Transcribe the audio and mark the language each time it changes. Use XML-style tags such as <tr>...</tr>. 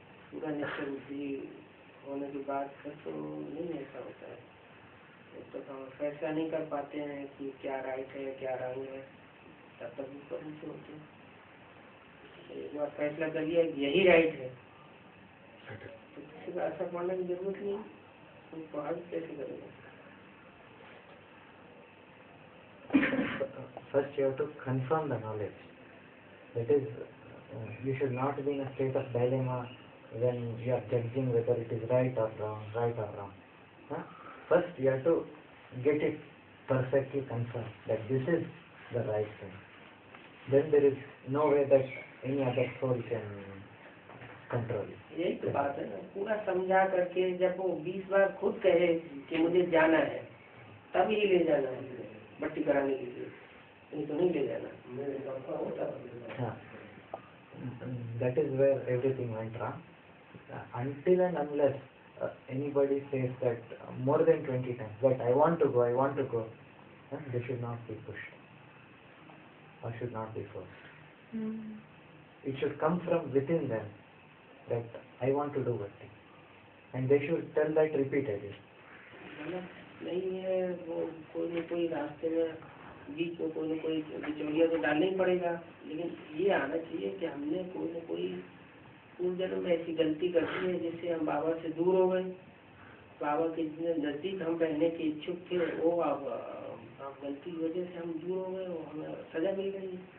<hi>पूरा निश्चय बुद्धि होने के बाद फिर तो नहीं ऐसा होता है, तो फैसला नहीं कर पाते हैं कि क्या राइट है क्या रंग है, तब तक ऊपर नीचे होते हैं। एक बार फैसला कर लिया यही राइट है तो किसी को ऐसा पढ़ने की जरूरत नहीं, तुम पढ़ाई कैसे करेंगे।</hi> <en>First you have to confirm the knowledge. That is, you should not be in a state of dilemma when you are judging whether it is right or wrong. First you have to get it perfectly confirmed that this is the right thing. Then there is no way that any other soul can control it.</en> <hi>यही तो बात है ना, पूरा समझा करके जब वो 20 बार खुद कहे कि मुझे जाना है तब ही ले जाना है भर्ती कराने के लिए, नहीं तो नहीं ले जाना।</hi> <en>That is where everything went wrong. Until and unless anybody says that more than 20 times that I want to go, they should not be pushed or should not be forced. It should come from within them that I want to do bhakti, and they should tell that repeatedly.</en> <hi>नहीं है वो कोई न कोई रास्ते में बीच में कोई न कोई बिचौलिया तो डालना ही पड़ेगा, लेकिन ये आना चाहिए कि हमने कोई न कोई पूर्व जन्म में ऐसी गलती कर दी है जिससे हम बाबा से दूर हो गए, बाबा के जितने नजदीक हम रहने के इच्छुक थे वो अब गलती की वजह से हम दूर हो गए, हमें सजा मिल गई।</hi>